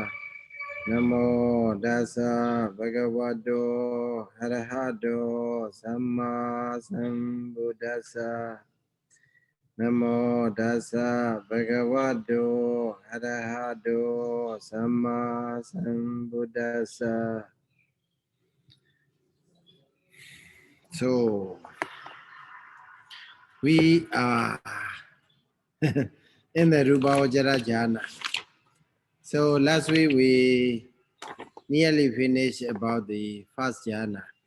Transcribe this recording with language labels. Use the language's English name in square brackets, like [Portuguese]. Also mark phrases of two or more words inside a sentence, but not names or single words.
[Pali] Namo Dasa Bhagavato Arahato Samma Sambuddhassa. Namo Dasa Bhagavato Arahato Samma Sambuddhassa. [English] So we are in the rūpāvacarakusalaṃ. So last week we nearly finished about the first jhana.